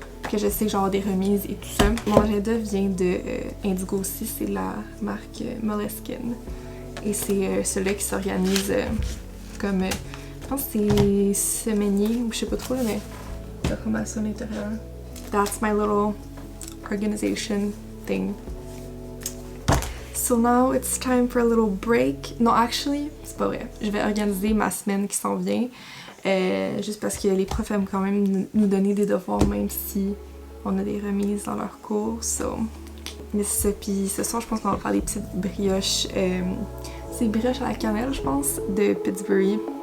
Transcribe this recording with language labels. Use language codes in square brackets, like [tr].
[fr] que je sais que j'ai des remises et tout ça. Mon agenda vient de Indigo aussi, c'est la marque Moleskine. Et c'est celui-là qui s'organise comme... je pense que c'est semainier ou je sais pas trop, là, mais ça ressemble à ça à l'intérieur. [en] That's my little organization thing. So now it's time for a little break. No, actually, [fr] c'est pas vrai. Je vais organiser ma semaine qui s'en vient. Juste parce que les profs aiment quand même nous donner des devoirs, même si on a des remises dans leurs cours. So, mais c'est ça. Puis ce soir, je pense qu'on va faire des petites brioches. C'est des brioches à la cannelle, je pense, de Pittsburgh.